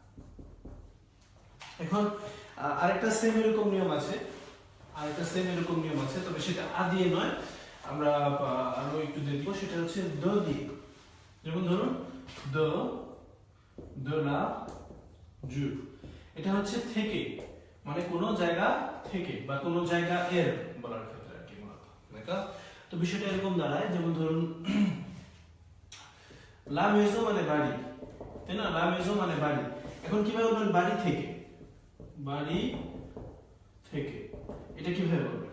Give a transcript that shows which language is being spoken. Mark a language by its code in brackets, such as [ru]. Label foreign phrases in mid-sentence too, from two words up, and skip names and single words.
[bn] এখন আরেকটা সেম এরকম নিয়ম আছে, তবে সেটা আ দিয়ে নয়, আমরা আরো একটু দেখবো, সেটা হচ্ছে দ দিয়ে। যেমন ধরুন [fr] de la du, [bn] এটা হচ্ছে থেকে, মানে কোনো জায়গা থেকে বা কোনো জায়গা এর বলার ক্ষেত্রে আর কি মূলত, d'accord? তো বিষয়টা এরকম দাঁড়ায়, যেমন ধরুন [fr] la maison [bn] মানে বাড়ি, তাই না? [fr] la maison [bn] মানে বাড়ি। এখন কিভাবে বলবেন বাড়ি থেকে? বাড়ি থেকে এটা কিভাবে বলবেন?